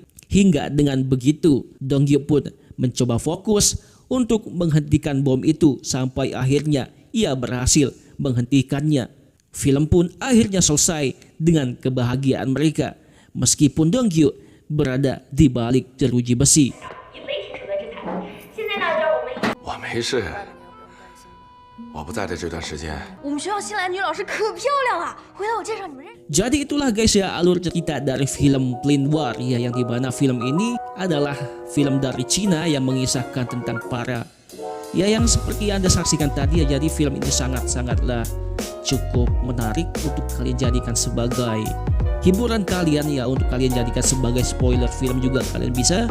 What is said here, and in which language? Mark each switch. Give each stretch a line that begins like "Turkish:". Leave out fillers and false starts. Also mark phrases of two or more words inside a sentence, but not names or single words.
Indonesian: Hingga dengan begitu, Donggyu pun mencoba fokus untuk menghentikan bom itu sampai akhirnya ia berhasil menghentikannya. Film pun akhirnya selesai dengan kebahagiaan mereka, meskipun Donggyu berada di balik jeruji besi.
Chinese: 我没事，我不在的这段时间。我们学校新来的女老师可漂亮了，回来我介绍你们认识。
Indonesian: Jadi itulah guys ya alur cerita dari film Plane War ya, yang dimana film ini adalah film dari Cina yang mengisahkan tentang para ya yang seperti Anda saksikan tadi ya. Jadi film ini sangatlah cukup menarik untuk kalian jadikan sebagai hiburan kalian ya, untuk kalian jadikan sebagai spoiler film juga kalian bisa.